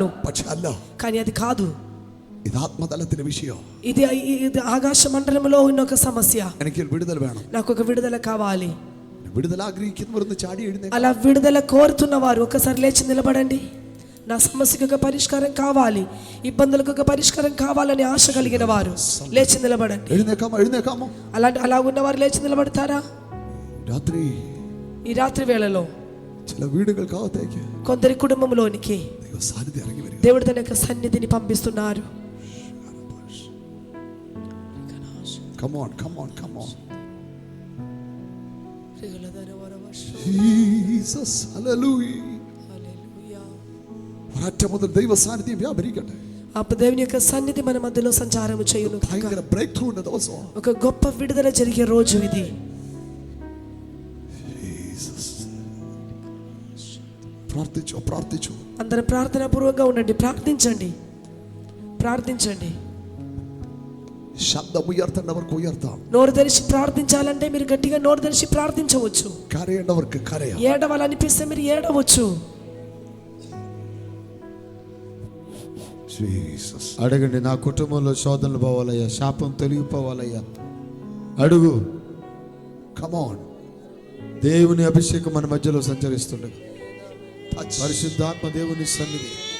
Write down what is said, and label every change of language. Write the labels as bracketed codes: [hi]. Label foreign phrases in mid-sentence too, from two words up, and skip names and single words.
[ml] പക്ഷെ അല്ല, [te] కానీ అది కాదు. [ml] ഇത് ആത്മതലത്തിലെ വിഷയം. [te] ఇది ఆకాశ మండలంలో ఉన్న ఒక సమస్య. [ml] എനിക്കൊരു വിടുതൽ വേണം. [te] నాకు ఒక విడుదల కావాలి. [ml] വിടുതൽ ആഗ്രഹിക്കുന്നവർ ഒന്ന് ചാടി എഴുന്നേൽക്കുക. [te] అలా విడుదల కోరుతున్న వారు ఒకసారి లేచి నిలబడండి. నా సమస్యకు ఒక పరిష్కారం కావాలి, ఇబ్బందులకు ఒక పరిష్కారం కావాలని ఆశ కలిగిన వారు లేచి నిలబడండి. [ml] എഴുന്നേക്കാമോ? [te] అలా ఉన్నవారు లేచి నిలబడతారా? [ml] രാത്രി, [te] ఈ రాత్రి వేళలో [ml] ചില വീടുകൾക്കകത്തേക്ക് [te] కొందరి కుటుంబంలోనికి [ml] ദൈവ സാന്നിധ്യം ഇറങ്ങി വരിക. [te] దేవుడు తన యొక్క సన్నిధిని పంపిస్తున్నారు. [en] Come on, come on, come on. Jesus, hallelujah. [ml] ഒരൊറ്റ മുതൽ ദൈവ സാന്നിധ്യം വ്യാപരിക്കട്ടെ. [te] దేవుని యొక్క సన్నిధి మన మధ్యలో సంచారము చేయును. [ml] ഭയങ്കര [en] break through [ml] ఉన్న ദിവസം, [te] ఒక గొప్ప విడుదల జరిగే రోజు ఇది. [ml] പ്രാർത്ഥിച്ചു. [te] అందరం ప్రార్థనా పూర్వకంగా ఉండండి. ప్రార్థించండి, ప్రార్థించండి. [ml] ശബ്ദമുയർത്തേണ്ടവർക്ക് ഉയർത്താം. [te] నోరు తెరిచి ప్రార్థించాలంటే మీరు గట్టిగా నోరు తెరిచి ప్రార్థించవచ్చు. [ml] കരയേണ്ടവർക്ക് കരയാം. [te] ఏడవాలనిపిస్తే మీరు ఏడవచ్చు. అడగండి, నా కుటుంబంలో శోధనలు పోవాలయ్యా, శాపం తొలగిపోవాలయ్యా. అడుగు. కమాన్. దేవుని అభిషేకం మన మధ్యలో సంచరిస్తుండగా పరిశుద్ధాత్మ దేవుని సన్నిధి